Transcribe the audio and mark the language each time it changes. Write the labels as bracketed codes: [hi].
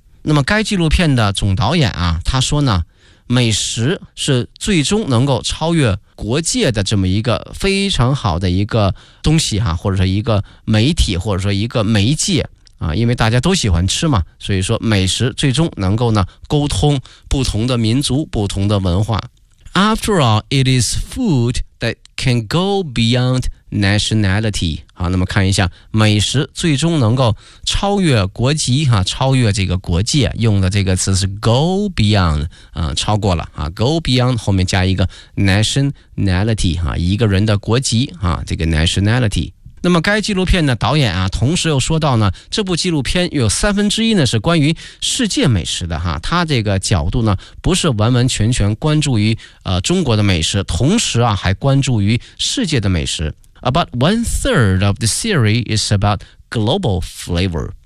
[zh] 那么该纪录片的总导演、他说呢，美食是最终能够超越国界的这么一个非常好的一个东西、或者说一个媒体，或者说一个媒介、因为大家都喜欢吃嘛，所以说美食最终能够呢沟通不同的民族、不同的文化。 [en] After all, it is food that can go beyond nationality. [zh] 好，那么看一下，美食最终能够超越国籍、超越这个国界，用的这个词是 go beyond、超过了、go beyond 后面加一个 nationality、一个人的国籍、这个 nationality。那么该纪录片的导演啊，同时又说到呢，这部纪录片有三分之一呢是关于世界美食的哈，它这个角度呢不是完完全全关注于中国的美食，同时啊还关注于世界的美食。 [en] About one third of the series is about global flavor。